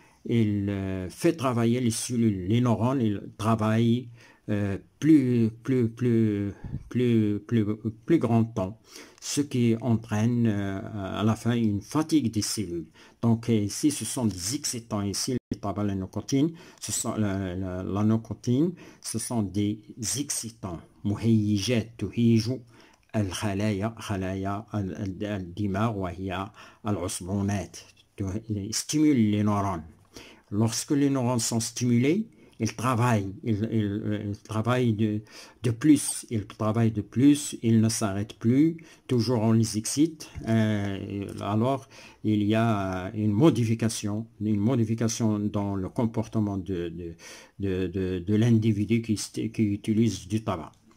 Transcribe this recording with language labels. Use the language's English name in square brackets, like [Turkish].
[French] Il fait travailler les cellules, les neurones, ils travaillent plus grand temps, ce qui entraîne à la fin une fatigue des cellules. Donc ici, ce sont des excitants. Ici, le tabac, la nicotine, la nicotine, ce sont des excitants. [Arabic] مهيجات تهيج خلايا الدماغ وهي العصبونات. [French] Stimule les neurones. Lorsque les neurones sont stimulés, ils travaillent de plus, ils ne s'arrêtent plus, toujours on les excite, alors il y a une modification dans le comportement de l'individu qui utilise du tabac.